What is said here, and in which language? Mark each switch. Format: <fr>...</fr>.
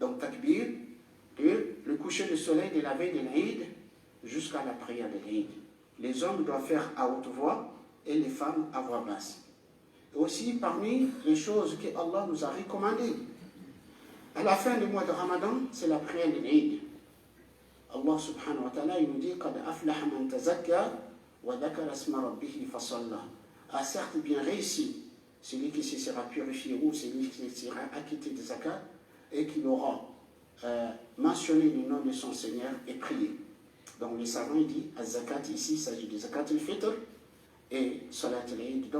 <fr>Donc takbir, le coucher du soleil de la veille de l'Aïd jusqu'à la prière de l'Aïd. Les hommes doivent faire à haute voix et les femmes à voix basse. Et aussi parmi les choses que Allah nous a recommandées, à la fin du mois de Ramadan, c'est la prière de l'Aïd. Allah subhanahu wa ta'ala, il nous dit</fr> <ar>قَدْ أَفْلَحَ مَنْ تَزَكَّى وَذَكَرَ اسْمَ رَبِّهِ فَصَلَّى.</ar> <fr>A certes bien réussi celui qui se sera purifié ou celui qui sera acquitté de zakat et qui aura mentionné le nom de son Seigneur et prié. Donc les savants disent az-zakat ici, il s'agit de zakat al-fitr et salat al-eid.</fr>